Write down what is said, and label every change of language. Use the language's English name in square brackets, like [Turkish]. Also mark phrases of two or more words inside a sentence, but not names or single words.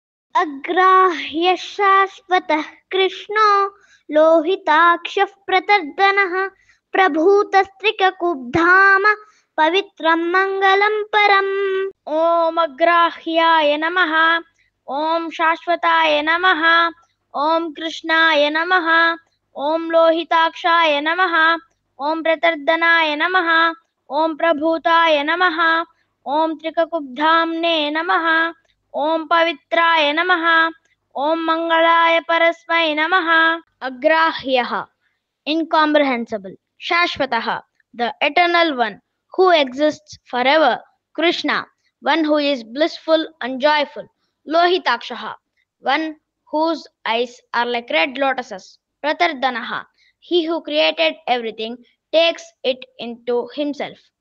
[Sanskrit] अग्राह्य शाश्वतः कृष्णो लोहिताक्षः प्रतर्दनः प्रभूतस्त्रिककुब्धाम पवित्रं मङ्गलं परम्। ఓం అగ్రాహ్యాయ నమః. ఓం శాశ్వతాయ నమః. ఓం కృష్ణాయ నమః. ఓం లోహితాక్షాయ నమః. ఓం ప్రతర్దనాయ నమః. ఓం ప్రభూతాయ నమః. ఓం త్రికకుబ్ధామ్నే నమః. ఓం పవిత్రాయ నమః. ఓం మంగళాయ పరస్మై నమః. అగ్రాహ్యః incomprehensible. [English] Shashvatah, the eternal one who exists forever. Krishna, one who is blissful and joyful. Lohitakshaha, one whose eyes are like red lotuses. Pratardanaha, he who created everything takes it into himself.